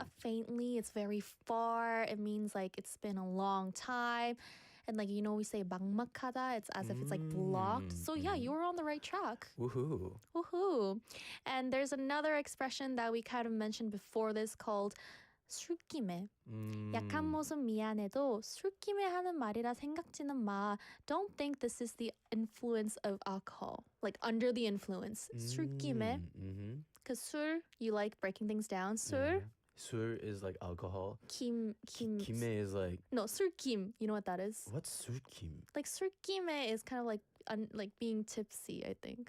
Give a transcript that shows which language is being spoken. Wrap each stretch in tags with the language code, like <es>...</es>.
<en>a faintly, it's very far. It means like it's been a long time. And like, we say 막막하다, it's as if it's like blocked. So yeah, you were on the right track. Woohoo. Woohoo. And there's another expression that we kind of mentioned before this called 술김에.</en> <ko>약한 모습 미안해도 술김에 하는 말이라 생각지는 마.</ko> <en>Don't think this is the influence of alcohol. Like under the influence.</en> <ko>술김에.</ko> <en>Because 술, you like breaking things down.</en> <ko>술,</ko> <en>Sur is like alcohol.</en> <ko>김.</ko> <en>Kime is like, No, 술김. You know what that is? what's surkim? Like 술김에 is kind of like being tipsy, I think.</en>